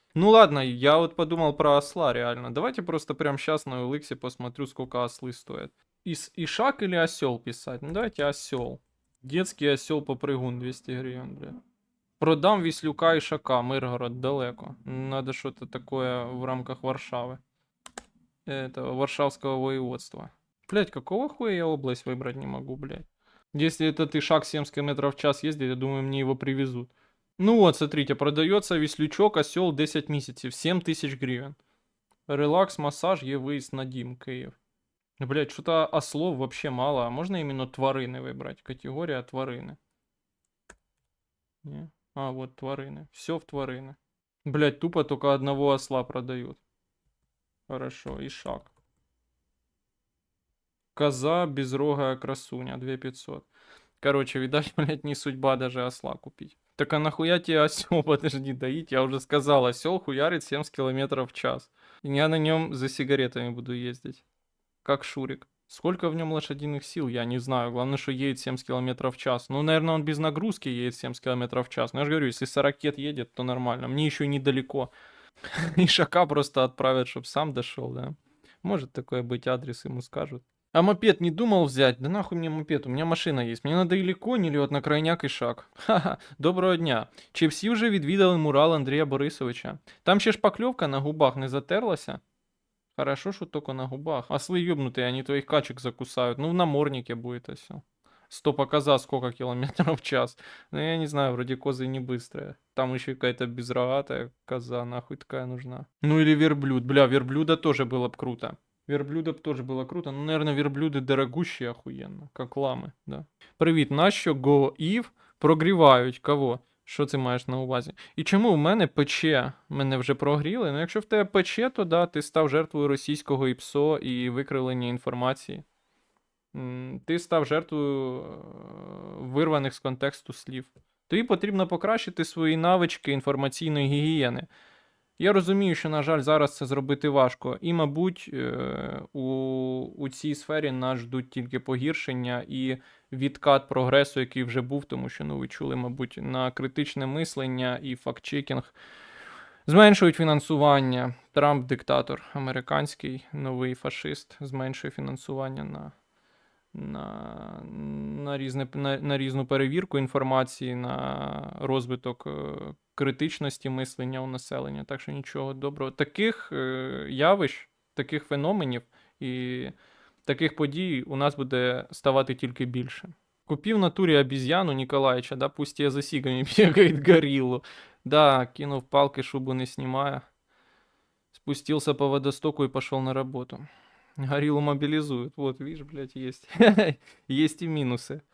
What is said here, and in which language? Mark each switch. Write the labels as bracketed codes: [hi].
[ru] Ну ладно, я вот подумал про осла реально. Давайте просто прямо сейчас на OLX посмотрю, сколько ослы стоят. Ишак или осел писать? Ну давайте осел. Детский осел-попрыгун 200 гривен, бля. [uk] Продам Віслюка і Шака, Миргород, далеко. [ru] Надо что-то такое в рамках Варшавы. Этого Варшавского воеводства. Блять, какого хуя я область выбрать не могу, блять? Если этот Ишак 70 км в час ездит, я думаю, мне его привезут. Ну вот, смотрите, продается Віслючок, осел 10 месяцев, 7000 гривен. [uk] Релакс, массаж, є виїзд на Дім, Київ. [ru] Блять, что-то ослов вообще мало. А можно именно тварины выбрать? Категория тварины. Не? А, вот тварины. Все в тварины. Блять, тупо только одного осла продают. Хорошо, Ишак. Коза, безрогая красуня, 2500. Короче, видать, блять, не судьба даже осла купить. Так а нахуя тебе осел, подожди, доить? Я уже сказал, осел хуярит 70 км в час. И я на нем за сигаретами буду ездить. Как Шурик. Сколько в нем лошадиных сил, я не знаю. Главное, что едет 70 км в час. Ну, наверное, он без нагрузки едет 70 км в час. Но я же говорю, если 40 едет, то нормально. Мне еще недалеко. Ишака просто отправят, чтобы сам дошел, да? Может такое быть, адрес ему скажут. А мопед не думал взять? Да нахуй мне мопед, у меня машина есть. Мне надо или конь, или от на крайняк Ішак. Ха-ха, доброго дня. [uk] Чи всі вже відвідали мурал Андрія Борисовича? Там ще шпакльовка на губах не затерлася? [ru] Хорошо, что только на губах. Ослы ёбнутые, они твоих качек закусают. Ну, в наморднике будет все. Стоп, а коза сколько километров в час? Ну, я не знаю, вроде козы не быстрые. Там еще какая-то безрогатая коза, нахуй такая нужна. Ну, или верблюд. Бля, верблюда тоже было бы круто. Верблюда б тоже было круто. Ну, наверное, верблюди дорогущі охуєнно, как лами, да. [uk] Привіт, нащо ГОІВ прогрівають? Кого? Що ти маєш на увазі? І чому в мене пече? Мене вже прогріли? Ну, якщо в тебе пече, то да, ти став жертвою російського ІПСО і викривлення інформації. Ти став жертвою вирваних з контексту слів. Тобі потрібно покращити свої навички інформаційної гігієни. Я розумію, що, на жаль, зараз це зробити важко. І, мабуть, у цій сфері нас ждуть тільки погіршення і відкат прогресу, який вже був, тому що, ну, ви чули, мабуть, на критичне мислення і фактчекінг зменшують фінансування. Трамп диктатор американський, новий фашист, зменшує фінансування на різну перевірку інформації, на розвиток критичності мислення у населення. Так що нічого доброго. Таких явищ, таких феноменів і таких подій у нас буде ставати тільки більше. [ru] Купив в натурі обезьяну Николаевича, да, пусть я за сигами бегает гориллу. Да, кинув палки, шубу не снимая. Спустился по водостоку и пошел на работу. Гориллу мобилизуют. Вот, видишь, блядь, есть. Есть и минусы.